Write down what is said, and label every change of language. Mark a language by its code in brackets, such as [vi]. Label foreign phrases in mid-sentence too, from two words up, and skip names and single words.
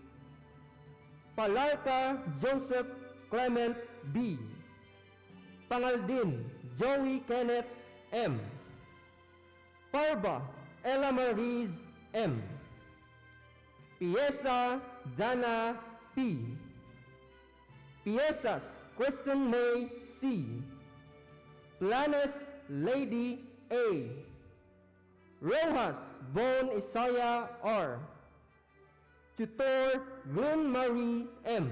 [ilo] Palarca Joseph Clement B. Pangaldin Joey Kenneth M. Parba Ella Maries M. Piesa Dana P. Piesas Kristen May C. Planes Lady A. Rojas Von Isaiah R. Tutor Glenn Marie M.